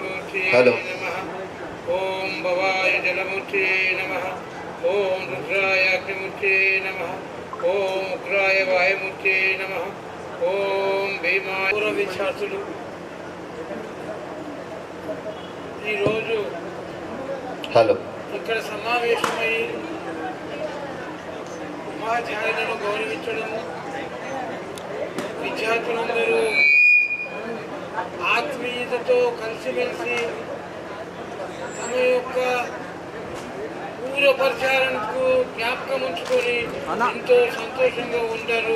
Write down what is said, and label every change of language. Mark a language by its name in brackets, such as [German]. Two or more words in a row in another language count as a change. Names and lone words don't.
[Sanskrit] जलमूर्तये नमः ओम भवाय जलमूर्तये नमः ओम रुद्राय अग्निमूर्तये नमः ओम उग्राय वायुमूर्तये नमः ओम भीमाय [Telugu] పూర్వ విద్యార్థులు ఈరోజు ఇక్కడ సమావేశమై ఉపాధ్యాయులను గౌరవించడము, విద్యార్థులందరూ ఆత్మీయతతో కలిసిమెలిసి తమ యొక్క పూర్వపరిచారణకు జ్ఞాపకం ఉంచుకొని ఎంతో సంతోషంగా ఉంటారు.